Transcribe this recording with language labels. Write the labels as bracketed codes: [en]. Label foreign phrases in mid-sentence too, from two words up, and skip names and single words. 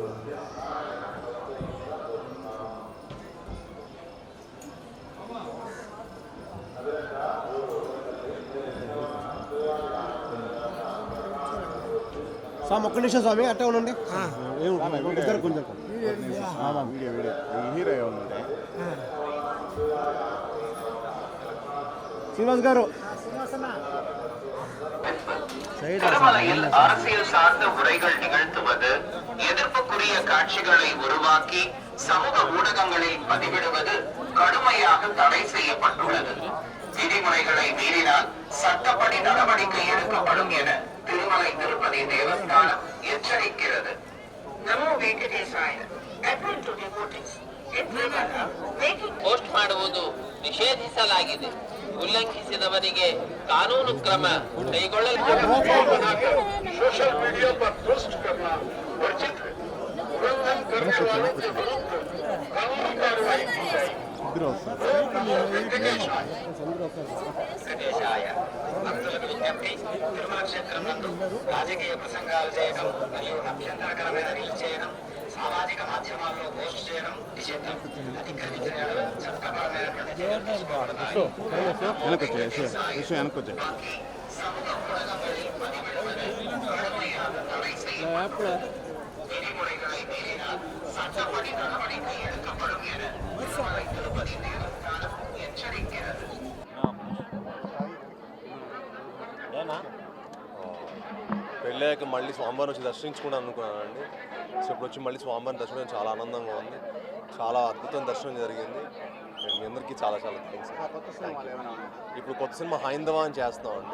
[te] స్వామి ఒక్క నిమిషం స్వామి అట్టే ఉండండి. ఇద్దరు కొంచెం హీరో ఏమన్నా శ్రీనివాస్ గారు [ta] திருமலையில் அரசியல் சார்ந்த உரைகள் நிகழ்த்துவது, எதிர்ப்புக்குரிய காட்சிகளை உருவாக்கி சமூக ஊடகங்களில் பதிவிடுவது கடுமையாக தடை செய்யப்பட்டுள்ளது. விதிமுறைகளை மீறினால் சட்டப்படி நடவடிக்கை எடுக்கப்படும் என திருமலை திருப்பதி தேவஸ்தானம் எச்சரிக்கிறது. நமோ வெங்கடேசாய. [kn] ಪೋಸ್ಟ್ ಮಾಡುವುದು ನಿಷೇಧಿಸಲಾಗಿದೆ. ಉಲ್ಲಂಘಿಸಿದವರಿಗೆ ಕಾನೂನು ಕ್ರಮ ಕೈಗೊಳ್ಳಲಾಗುತ್ತದೆ. [hi] सोशल मीडिया पर पोस्ट करना वर्जित है। उल्लंघन करने वालों के विरुद्ध कानूनी कार्रवाई की जाएगी। [te] వెంకటేశాయ. భక్తులకు విజ్ఞప్తి, తిరుమల క్షేత్రం నందు రాజకీయ ప్రసంగాలు చేయడం మరియు అభ్యంతరకరమైన రీల్ చేయడం, సామాజిక మాధ్యమాల్లో పోస్ట్ చేయడం నిషిద్ధం. అతిక్రమించిన యెడల చట్టపరమైనటువంటి చర్యలు తీసుకోబడతాయి. [ta] சமூக ஊடகங்களில் பதிவிடுவது கடுமையாக தடை செய்யப்பட்டுள்ளது. விதிமுறைகளை மீறினால் சட்டப்படி நடவடிக்கை எடுக்கப்படும் என திருமலை திருப்பதி தேவஸ்தானம் எச்சரிக்கிறது. [te] పెళ్ళాక మళ్ళీ స్వామివారిని వచ్చి దర్శించుకుంటాను అనుకున్నానండి. సో ఇప్పుడు వచ్చి మళ్ళీ స్వామివారిని దర్శనం చాలా ఆనందంగా ఉంది. చాలా అద్భుతమైన దర్శనం జరిగింది. మీ అందరికీ చాలా చాలా థ్యాంక్స్. ఇప్పుడు కొత్త సినిమా హైందవ అని చేస్తున్నామండి.